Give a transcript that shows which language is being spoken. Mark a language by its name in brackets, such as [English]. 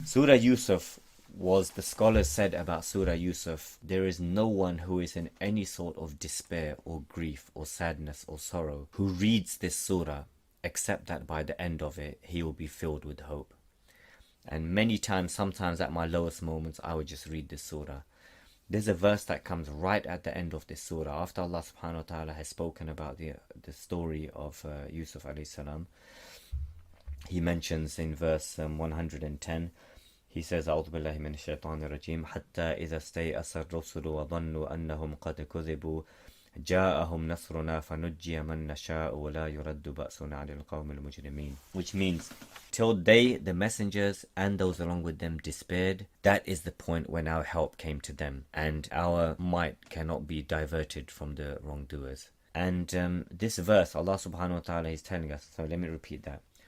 [English] Surah Yusuf was, the scholars said about Surah Yusuf, there is no one who is in any sort of despair or grief or sadness or sorrow who reads this surah, except that by the end of it, he will be filled with hope. And many times, sometimes at my lowest moments, I would just read this surah. There's a verse that comes right at the end of this surah, after Allah subhanahu wa ta'ala has spoken about the story of Yusuf alayhi salam. He mentions in verse 110, he says, [Arabic] أعوذ بالله من الشيطان الرجيم حتى إذا استيأس الرسل وظنوا أنهم قد كذبوا جاءهم نصرنا فنجي من نشاء ولا يرد بأسنا عن القوم المجرمين. [English] Which means, till they, the messengers, and those along with them despaired, that is the point when our help came to them, and our might cannot be diverted from the wrongdoers. And this verse, Allah subhanahu wa ta'ala is telling us, so let me repeat that.